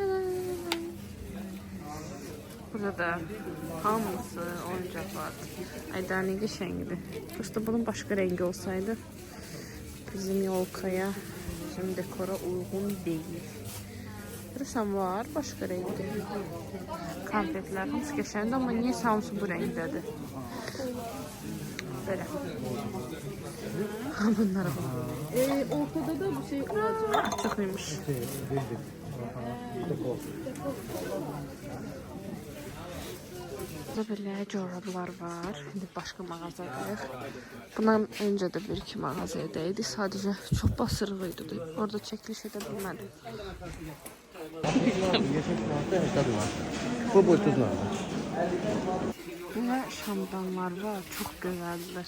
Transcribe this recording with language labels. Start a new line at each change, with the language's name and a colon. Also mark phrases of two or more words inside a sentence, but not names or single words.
Azerbaijani: Burada da hamısı oyuncaqlar. Ay da ne qəşəngdir. Prosta bunun başqa rəngi olsaydı bizim yolkaya, bizim dekora uyğun deyil. Görürsən var başqa rəngdə. Konfetlər hamısı qəşəngdir, amma niyə hamısı bu rəngdədir?
Turkish: Böyle. Bunlara bak. Ortada da bir şey olacak. Çok iyiymiş. Burada böyle corablar var. Şimdi başka mağazadayıq.
Azerbaijani: Bundan öncə də bir iki mağazadaydı. Sadəcə çox basırığıydı. Orada çəkiliş edə bilmədim.
Turkish: Bu boyutuzlar. Ve şamdanlar var. Çok güzeldir.